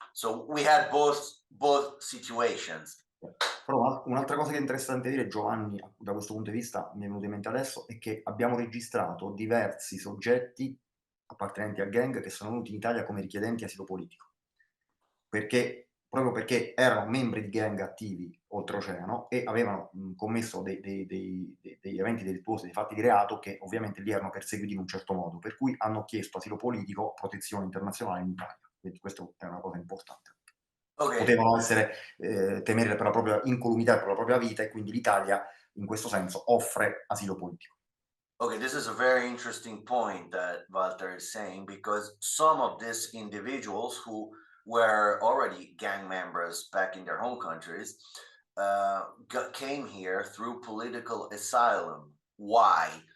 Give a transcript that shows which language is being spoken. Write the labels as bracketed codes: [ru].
[en] So we had both situations. [it] Però un'altra cosa che è interessante dire, Giovanni, da questo punto di vista mi è venuto in mente adesso, è che abbiamo registrato diversi soggetti appartenenti a gang che sono venuti in Italia come richiedenti asilo politico, proprio perché erano membri di gang attivi oltreoceano e avevano commesso degli eventi delittuosi, dei fatti di reato che ovviamente li erano perseguiti in un certo modo, per cui hanno chiesto asilo politico, protezione internazionale in Italia. Quindi questo è una cosa importante. Okay. Potevano essere temere per la propria incolumità e per la propria vita, e quindi l'Italia in questo senso offre asilo politico. [en] Okay, this is a very interesting point that Walter is saying, because some of these individuals who were already gang members back in their home countries came here through political asylum. Why?